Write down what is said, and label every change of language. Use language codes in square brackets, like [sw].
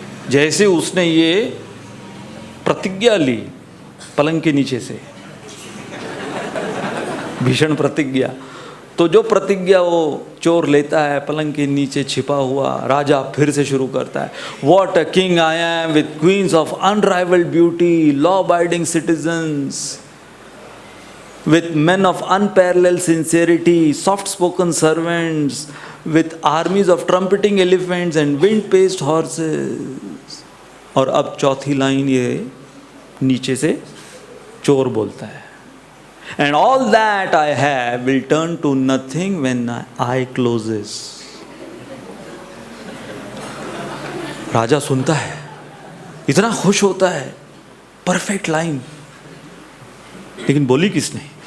[hi] जैसे उसने ये प्रतिज्ञा ली पलंग के नीचे से, भीषण प्रतिज्ञा, तो जो प्रतिज्ञा वो चोर लेता है पलंग के नीचे छिपा हुआ, राजा फिर से शुरू करता है, [en] What a king I am with queens of unrivalled beauty, law abiding citizens, with men of unparalleled sincerity, soft-spoken servants, with armies of trumpeting elephants and wind-paced horses। [hi] और अब चौथी लाइन ये नीचे से चोर बोलता है, [en] and all that I have will turn to nothing when my eye closes। [hi] राजा सुनता है, इतना खुश होता है, परफेक्ट लाइन, लेकिन बोली किसने?